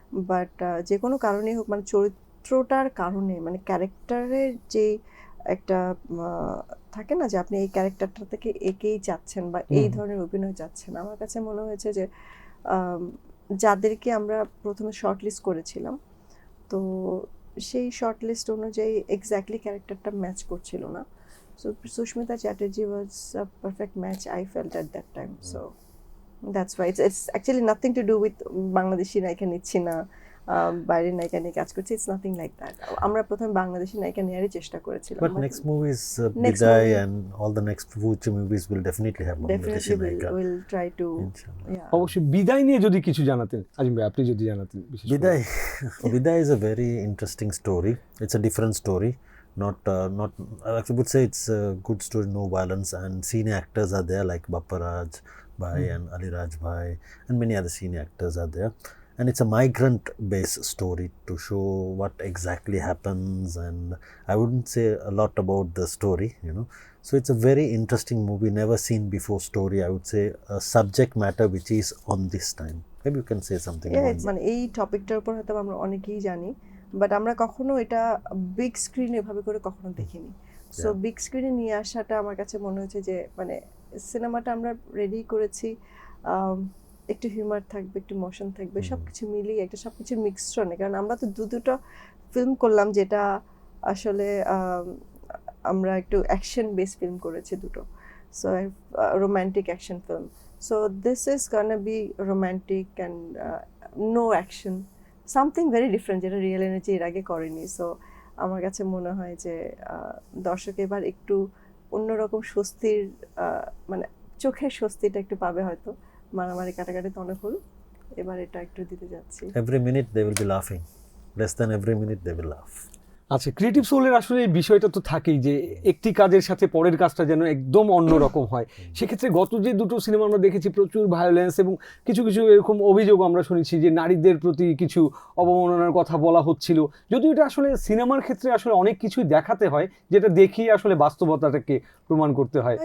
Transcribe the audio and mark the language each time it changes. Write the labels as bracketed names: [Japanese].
[Bangla] But যে কোনো কারণেই হোক, মানে চরিত্রটার কারণে, মানে ক্যারেক্টারের যে একটা থাকে না যে আপনি এই ক্যারেক্টারটা থেকে একেই চাচ্ছেন বা এই ধরনের অভিনয় চাচ্ছেন, আমার কাছে মনে হয়েছে যে যাদেরকে আমরা প্রথমে শর্ট লিস্ট করেছিলাম, তো সেই শর্ট লিস্ট অনুযায়ী এক্স্যাক্টলি ক্যারেক্টারটা ম্যাচ করছিল না। [English] So Sushmita Chatterjee was a perfect match I felt at that time. So that's why it's actually nothing to do with [Bangla] Bangladeshi নায়িকা নিচ্ছি না, বাইরের নায়িকা নিয়ে কাজ করছি, [English] It's nothing like that. [Bangla] আমরা প্রথমে বাংলাদেশি নায়িকা নেওয়ারই চেষ্টা করেছিলাম। [English] But next movie is Biday, and all the next future movies will definitely have Bangladeshi naika. We'll try to. Inshallah. Yeah. [Bangla] অবশ্যই বিদায় নিয়ে যদি কিছু জানাতেন আজিম ভাই, আপনি যদি জানাতেন বিশেষ করে। [English] Biday, Biday is a very interesting story. It's a different story. Not I would say it's a good story, no violence, and senior actors are there like Bapparaj Bhai and Ali Raj Bhai, and many other senior actors are there. And it's a migrant-based story to show what exactly happens, and I wouldn't say a lot about the story, you know. So it's a very interesting movie, never seen before story. I would say a subject matter which is on this time. Maybe you can say something about that. [Bangla] মানে এই টপিকটার উপর হয়তো আমরা অনেকেই জানি, but আমরা কখনো এটা বিগ স্ক্রিন এভাবে করে কখনো দেখিনি। সো বিগ স্ক্রিনে নিয়ে আসাটা আমার কাছে মনে হচ্ছে যে মানে সিনেমাটা আমরা রেডি করেছি, একটু হিউমার থাকবে, একটু মোশন থাকবে, সবকিছু মিলিয়ে একটা সবকিছুর মিক্সচার, কারণ আমরা তো দুটো ফিল্ম করলাম, যেটা আসলে আমরা একটু অ্যাকশন বেস ফিল্ম করেছি দুটো, so romantic action film. [English] so this is gonna be romantic and no action, something very different, [Bangla] যেটা রিয়েল এনার্জি এর আগে করেনি। সো আমার কাছে মনে হয় যে দর্শক এবার একটু অন্যরকম স্বস্তির, মানে চোখের স্বস্তিটা একটু পাবে হয়তো, মারামারি কাটাকাটি তো অনেক হলো, এবার এটা একটু দিতে যাচ্ছি। [English] Every minute they will be laughing. Less than every minute they will laugh. [Bangla] আচ্ছা, ক্রিয়েটিভ সোলের আসলে এই বিষয়টা তো থাকেই যে একটি কাজের সাথে পরের কাজটা যেন একদম অন্যরকম হয়। সেক্ষেত্রে গত যে দুটো সিনেমা আমরা দেখেছি প্রচুর ভায়োলেন্স এবং কিছু কিছু এরকম অভিযোগ আমরা শুনেছি যে নারীদের প্রতি কিছু অবমাননার কথা বলা হচ্ছিল, যদিও এটা আসলে সিনেমার ক্ষেত্রে আসলে অনেক কিছুই দেখাতে হয় যেটা দেখিয়ে আসলে বাস্তবতাটাকে প্রমাণ করতে হয়।